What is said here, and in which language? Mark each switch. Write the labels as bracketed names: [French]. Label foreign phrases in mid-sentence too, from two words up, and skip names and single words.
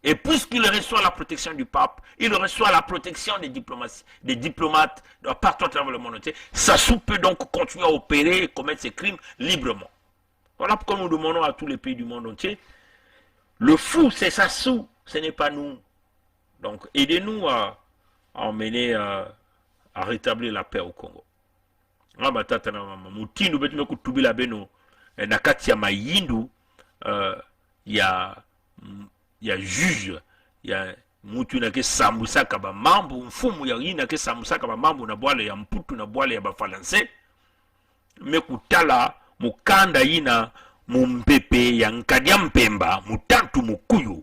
[French] Et puisqu'il reçoit la protection du pape, il reçoit la protection des diplomates partout à travers le monde entier, Sassou peut donc continuer à opérer et commettre ses crimes librement. Voilà pourquoi nous demandons à tous les pays du monde entier, le fou c'est Sassou, ce n'est pas nous. Donc aidez-nous à emmener, à rétablir la paix au Congo. [Kituba (Democratic Republic of Congo)] Mutinu betume kutubila beno na kati ya mayindu ya juge ya mutu na ke sambusaka ba mambo mfumu ya yina ke sambusaka ba mambo na bwale ya mputu na bwale ya ba falanse mekutala mukanda yina mumpepe ya nkadia mpemba mutantu mukuyu